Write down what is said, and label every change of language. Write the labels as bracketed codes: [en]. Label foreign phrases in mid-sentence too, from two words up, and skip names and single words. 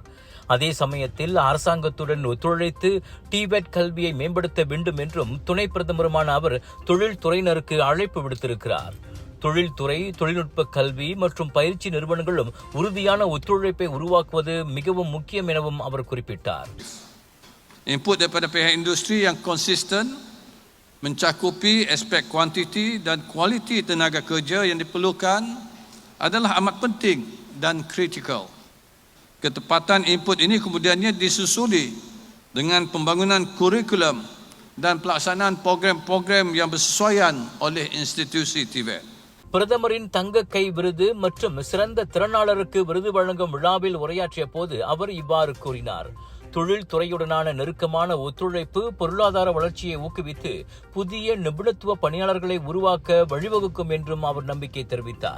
[ta] அதே சமயத்தில் அரசாங்கத்துடன் ஒத்துழைத்து டிபெட் கல்வியை மேம்படுத்த வேண்டும் என்றும் துணை பிரதமருமான அவர் தொழில்துறையினருக்கு அழைப்பு விடுத்திருக்கிறார். தொழில்துறை, தொழில்நுட்ப கல்வி மற்றும் பயிற்சி நிறுவனங்களும் உறுதியான ஒத்துழைப்பை உருவாக்குவது மிகவும் முக்கியம் எனவும் அவர் குறிப்பிட்டார். [ms] Input daripada pihak industri yang konsisten mencakupi aspek kuantiti dan kualiti tenaga kerja yang diperlukan adalah amat penting dan kritikal. Ketepatan input ini kemudiannya disusuli dengan pembangunan kurikulum dan pelaksanaan program-program yang bersesuaian oleh institusi TVET. [ta] பிரதமரின் தங்க கை விருது மற்றும் சிறந்த திறனாளருக்கு விருது வழங்கும் விழாவில் உரையாற்றிய போது அவர் இவ்வாறு கூறினார். தொழில்துறையுடனான நெருக்கமான ஒத்துழைப்பு பொருளாதார வளர்ச்சியை ஊக்குவித்து புதிய நிபுணத்துவ பணியாளர்களை உருவாக்க வழிவகுக்கும் என்றும் அவர் நம்பிக்கை தெரிவித்தார்.